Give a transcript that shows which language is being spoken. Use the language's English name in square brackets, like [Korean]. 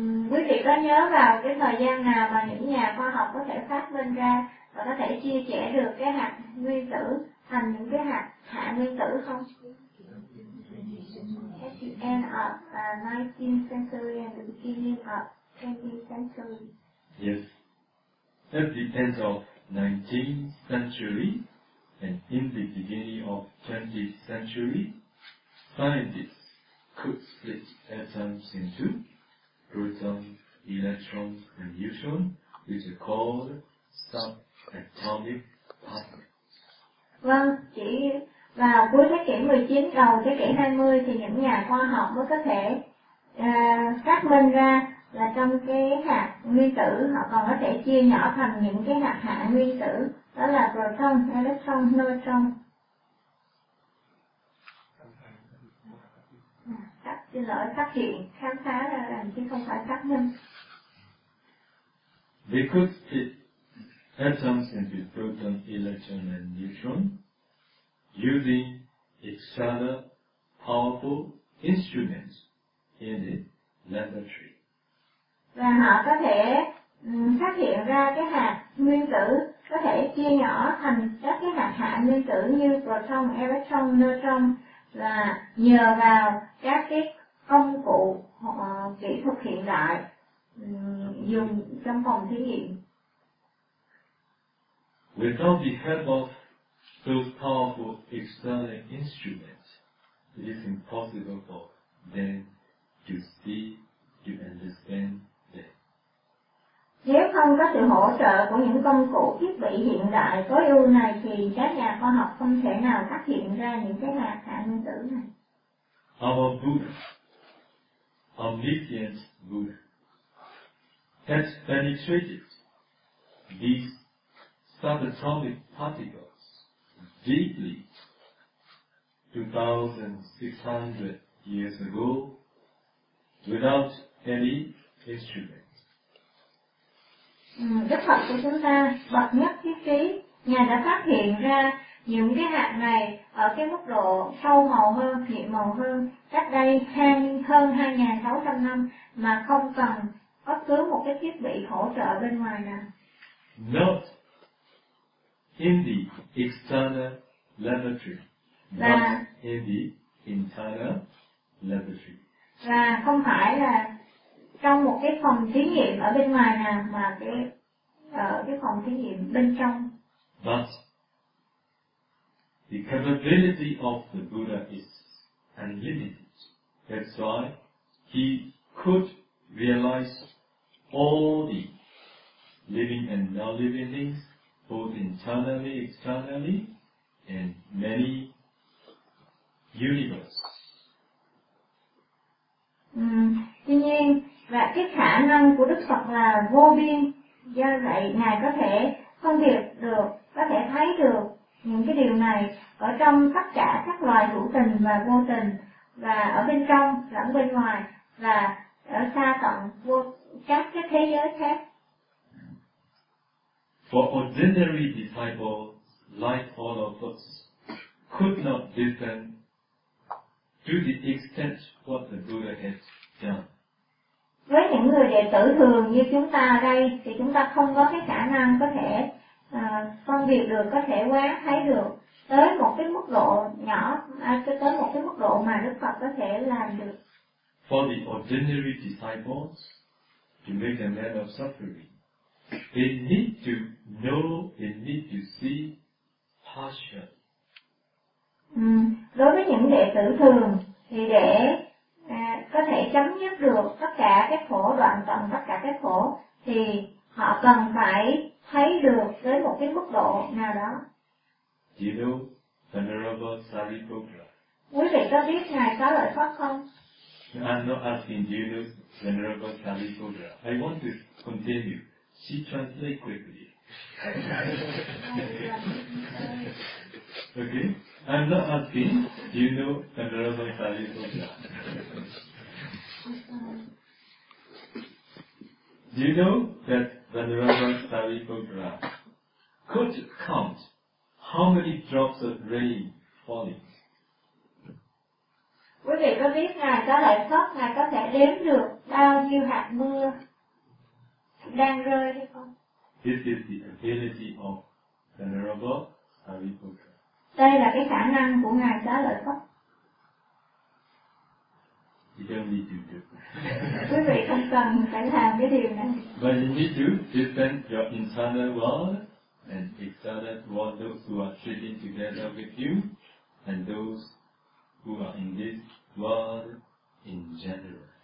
[Vietnamese] Quý vị có nhớ vào cái thời gian nào mà những nhà khoa học có thể phát minh ra và có thể chia sẻ được cái hạt nguyên tử thành những cái hạt hạ nguyên tử không? [English] At the end of 19th century and the beginning of 20th century. Yes. At the end of 19th century and in the beginning of 20th century, scientists could split atoms into protons, electrons, and neutrons, which are called subatomic particles. [Vietnamese] Vâng, chỉ vào cuối thế kỷ 19, đầu thế kỷ 20 thì những nhà khoa học mới có thể xác minh ra là trong cái hạt nguyên tử họ còn có thể chia nhỏ thành những cái hạt hạ nguyên tử, đó là proton, electron, neutron. Xin lỗi, phát hiện, khám phá ra là chứ không phải xác minh. [English] They could split atoms into proton, electron and neutron using extra powerful instruments in the laboratory. [Vietnamese] Và họ có thể phát hiện ra cái hạt nguyên tử có thể chia nhỏ thành các cái hạt hạ nguyên tử như proton, electron, neutron là nhờ vào các cái công cụ kỹ thuật hiện đại dùng trong phòng thí nghiệm. [English] Without the help of those powerful external instruments, it is impossible for them to see, to understand that. [Vietnamese] Nếu không có sự hỗ trợ của những công cụ thiết bị hiện đại tối ưu này thì các nhà khoa học không thể nào phát hiện ra những cái hạt khả nguyên tử này. [English] Our Buddha, omniscient Buddha, has penetrated these subatomic particles deeply 2,600 years ago without any instrument. [Vietnamese] Đức Phật của chúng ta, bậc nhất thiết trí, Ngài đã phát hiện ra những cái hạt này ở cái mức độ sâu màu hơn, nhiệm màu hơn, cách đây hơn 2.600 năm mà không cần bất cứ một cái thiết bị hỗ trợ bên ngoài nào. [English] Not in the external laboratory, [Vietnamese] và, [English] not in the internal laboratory. [Vietnamese] Và không phải là trong một cái phòng thí nghiệm ở bên ngoài nào mà cái phòng thí nghiệm bên trong. [English] But the capability of the Buddha is unlimited. That's why he could realize all the living and non-living things, both internally, externally, and many universes. [Vietnamese] Tuy nhiên, và cái khả năng của Đức Phật là vô biên, do vậy Ngài có thể phân biệt được, có thể thấy được những cái điều này ở trong tất cả các loài hữu tình và vô tình, và ở bên trong lẫn bên ngoài, và ở xa tận vô các cái thế giới khác. [English] For ordinary disciples like all of us could not listen to the extent what the Buddha has done. [Vietnamese] Với những người đệ tử thường như chúng ta đây thì chúng ta không có cái khả năng có thể phân biệt được, có thể quán thấy được tới một cái mức độ nhỏ, tới một cái mức độ mà Đức Phật có thể làm được. [English] For the ordinary disciples to make a man of suffering, they need to know, they need to see partial. [Vietnamese] Đối với những đệ tử thường thì để có thể chấm dứt được tất cả các khổ, đoạn tận tất cả các khổ, thì họ cần phải thấy được tới một cái mức độ nào đó. [English] Do you know Venerable Sariputra? [Vietnamese] Quý vị có biết Ngài Xá Lợi Phất không? [English] I'm not asking do you know Venerable Sariputra. I want to continue. She translate quickly. Okay? I'm not asking, do you know Venerable Sariputra? Do you know that Venerable Sariputra could count how many drops of rain falling? [Vietnamese] Quý vị có biết Ngài có lại khóc, Ngài có thể đếm được bao nhiêu hạt mưa đang rơi hay không? [English] This is the ability of Venerable Sariputra. [Vietnamese] Đây là cái khả năng của Ngài Xá Lợi Phất. [English] You don't need to do. [Vietnamese] Quý vị không cần phải làm cái điều này. [English] But you need to defend your internal world and external world, those who are sitting together with you and those who are in this world in general.